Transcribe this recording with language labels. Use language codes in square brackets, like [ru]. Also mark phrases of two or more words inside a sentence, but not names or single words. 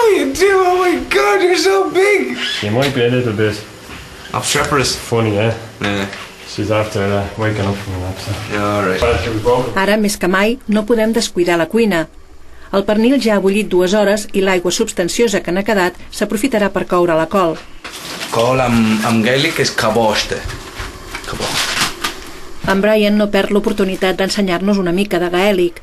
[en] too. Oh my God, you're so big. You might be a little bit obstreperous. Funny, eh? Yeah. She's after waking up from a nap. So. Yeah, all right. [ca] Ara, més que mai, no podem descuidar la cuina. El pernil ja ha bullit 2 hores i l'aigua substanciosa que n'ha quedat s'aprofitarà per coure la col. Col amb gaèlic és caboste. En Brian no perd l'oportunitat d'ensenyar-nos una mica de gaèlic.